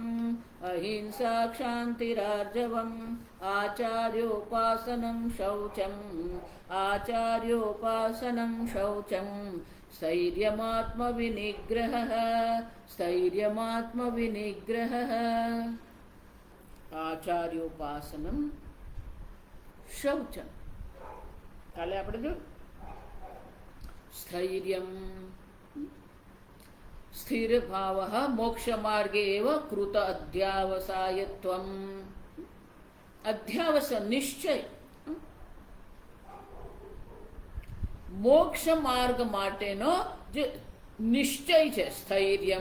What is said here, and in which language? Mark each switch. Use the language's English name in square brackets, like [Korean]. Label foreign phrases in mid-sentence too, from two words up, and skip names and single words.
[Sanskrit] अहिंसा क्षान्तिरार्जवम् आचार्योपासनं शौचम् आचार्योपासनं शौचम् स्थैर्यमात्मविनिग्रहः स्थैर्यमात्मविनिग्रहः आचार्योपासनं शौचम्। [Gujarati] કાલે આપણે જો [Sanskrit] સ્થૈર્યમ સ્થિર ભાવઃ મોક્ષ માર્ગે એવ કૃત અધ્યાવસાયત્વમ। [Gujarati] અધ્યાવસ નિશ્ચય મોક્ષ માર્ગ માટેનો જે નિશ્ચય છે સ્થૈર્યમ।